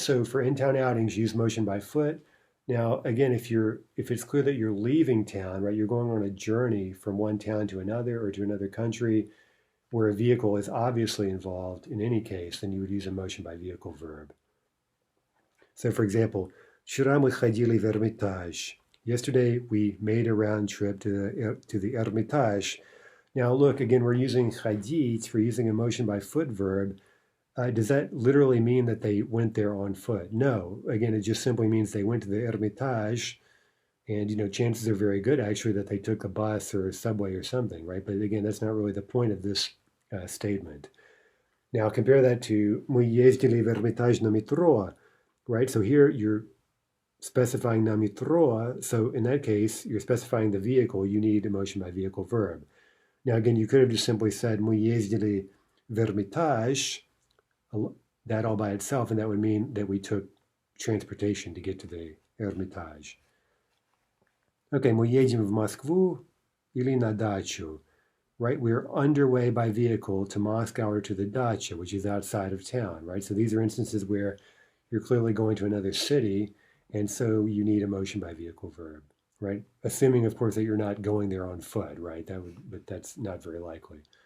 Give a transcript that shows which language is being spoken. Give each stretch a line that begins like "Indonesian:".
English: So for in-town outings, use motion by foot. Now, again, if it's clear that you're leaving town, right, you're going on a journey from one town to another or to another country where a vehicle is obviously involved in any case, then you would use a motion by vehicle verb. So, for example,
Russian: вчера мы ходили в Эрмитаж.
English: Yesterday we made a round trip to the Hermitage. Now, look, again, we're using ходить, we're using a motion by foot verb. Does that literally mean that they went there on foot? No. Again, it just simply means they went to the Hermitage, and chances are very good actually that they took a bus or a subway or something, right? But again, that's not really the point of this statement. Now compare that to
Russian: мы ездили в Эрмитаж на метро,
English: right? So here you're specifying
Russian: на метро.
English: So in that case, you're specifying the vehicle. You need a motion by vehicle verb. Now again, you could have just simply said
Russian: мы ездили в Эрмитаж,
English: that all by itself, and that would mean that we took transportation to get to the Hermitage. Okay,
Russian: мы едем в Москву или на дачу,
English: right? We're underway by vehicle to Moscow or to the dacha, which is outside of town, right? So these are instances where you're clearly going to another city, and so you need a motion by vehicle verb, right? Assuming, of course, that you're not going there on foot, right? But that's not very likely.